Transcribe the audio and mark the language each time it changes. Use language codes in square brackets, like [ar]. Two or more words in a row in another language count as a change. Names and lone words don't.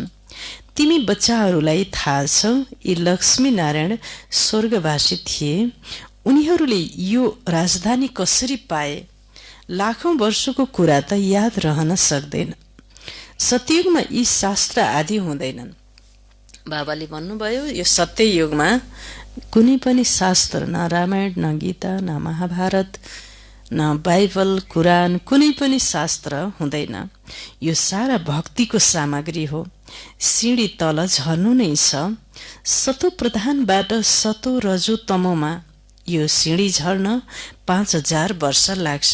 [ne] तिमी बच्चाहरूलाई थाहा छ यी लक्ष्मीनारायण स्वर्गवासी थिए। उनीहरूले यो राजधानी कसरी पाए? लाखौं वर्षको कुरा त याद रहन सक्दैन। सत्ययुगमा यी शास्त्र आदि हुँदैनन्। बाबाले भन्नुभयो, यो सत्ययुगमा कुनै पनि शास्त्र, न रामायण, न गीता, न महाभारत, न बाइबल, कुरान, कुनै पनि शास्त्र हुँदैन। यो सारा भक्तिको सामग्री हो। सिँढी तल झर्नु नै छ। सतो प्रधानबाट सतो रजो तमोमा यो सिँढी झर्न 5000 वर्ष लाग्छ।